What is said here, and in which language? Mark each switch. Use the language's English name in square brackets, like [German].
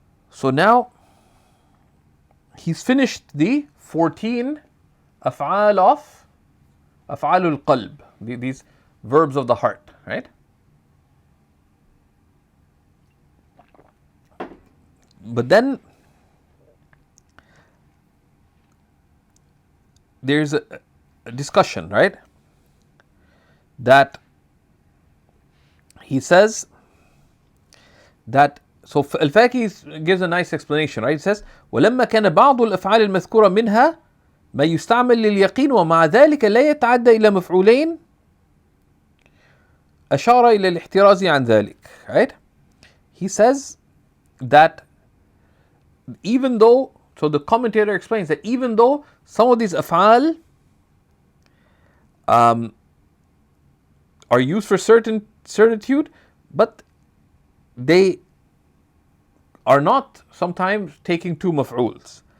[English] So now he's finished the 14 af'al of af'alul qalb, these verbs of the heart, right? But then there's a discussion, right? That he says that, so Al-Faki gives a nice explanation, right? He says, [Arabic] وَلَمَّا كَانَ بَعْضُ الْأَفْعَالِ الْمَذْكُورَ مِنْهَا ما يستعمل لليقين ومع ذلك لا يتعدى إلى مفعولين أشار إلى الاحتراز عن ذلك, right? [English] He says that even though, so the commentator explains that even though some of these af'al are used for certitude, but they are not sometimes taking two maf'uls.